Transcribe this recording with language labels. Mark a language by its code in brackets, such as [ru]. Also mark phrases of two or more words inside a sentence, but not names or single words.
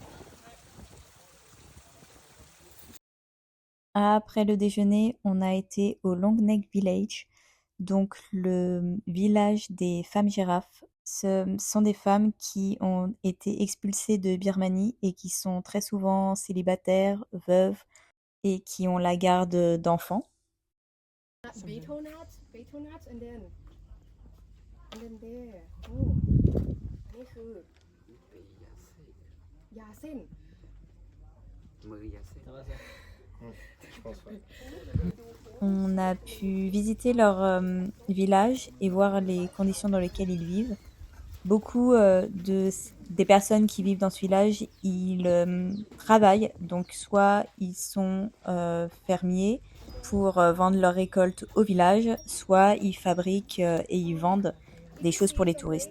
[fr] Après le déjeuner, on a été au Long Neck Village, donc le village des femmes girafes. Ce sont des femmes qui ont été expulsées de Birmanie et qui sont très souvent célibataires, veuves et qui ont la garde d'enfants. [en] Betel nuts, and then there. [th] Oh, นี่คือยาเส้น [fr] Je pense, ouais. On a pu visiter leur village et voir les conditions dans lesquelles ils vivent. Beaucoup des personnes qui vivent dans ce village, ils travaillent, donc soit ils sont fermiers pour vendre leurs récoltes au village, soit ils fabriquent et ils vendent des choses pour les touristes.